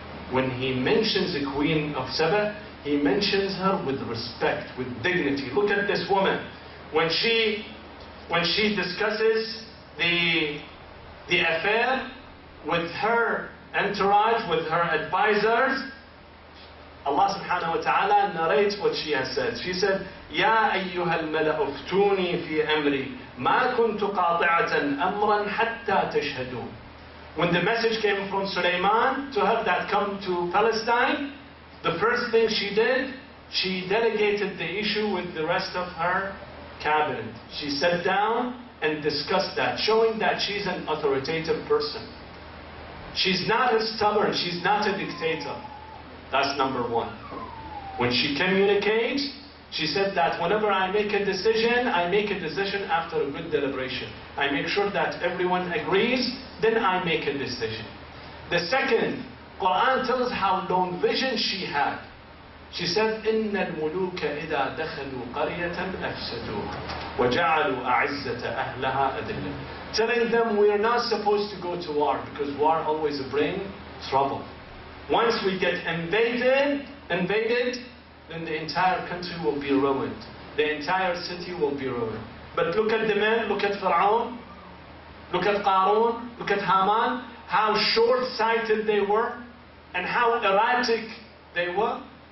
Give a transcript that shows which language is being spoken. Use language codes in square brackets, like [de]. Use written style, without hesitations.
[en] When He mentions the Queen of Saba, He mentions her with respect, with dignity. Look at this woman. When she discusses the affair with her entourage, with her advisors, Allah subhanahu wa ta'ala narrates what she has said. She said, [ar] يَا أَيُّهَا الْمَلَأُ افْتُونِي فِي أَمْرِي مَا كُنْتُ قَاطِعَةً أَمْرًا حَتَّى تَشْهَدُونَ. [en] When the message came from Sulaiman to her that come to Palestine, the first thing she did, she delegated the issue with the rest of her cabinet. She sat down and discussed that, showing that she's an authoritative person. She's not a stubborn, she's not a dictator. That's number one. When she communicates, she said that whenever I make a decision after a good deliberation. I make sure that everyone agrees, then I make a decision. The second, Quran tells how long vision she had. She said, [ar] إِنَّ الْمُلُوكَ إِذَا دَخَلُوا قَرْيَةً أَفْسَدُوهَا وَجَعَلُوا أَعِزَّةَ أَهْلَهَا أَذِلَّةً. [en] Telling them we are not supposed to go to war, because war always brings trouble. Once we get invaded, then the entire country will be ruined. The entire city will be ruined. But look at the men, look at Fir'aun, look at Qarun, look at Haman, how short-sighted they were, and how erratic they were.